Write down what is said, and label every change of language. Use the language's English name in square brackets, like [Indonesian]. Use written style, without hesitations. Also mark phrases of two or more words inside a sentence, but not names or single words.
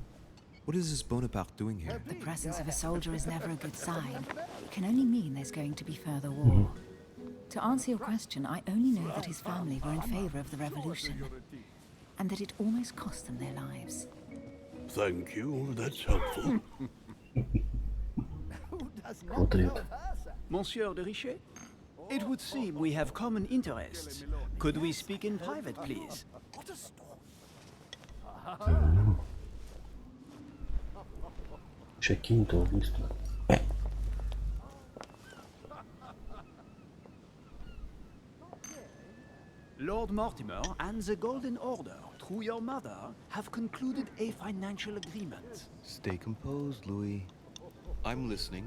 [English] What is this Bonaparte doing here? The presence of a soldier is never a good sign. It can only mean there's going to be further war. To answer your question, I only know that his family were in favor of the revolution, and that it almost cost them their lives. Thank you, that's helpful. Monsieur de Richet? It would seem we have common interests. Could we speak in private, please? What a story. [Russian] Чекин-то быстро. [English] Lord Mortimer and the Golden Order, through your mother, have concluded a financial agreement. Stay composed, Louis. I'm listening.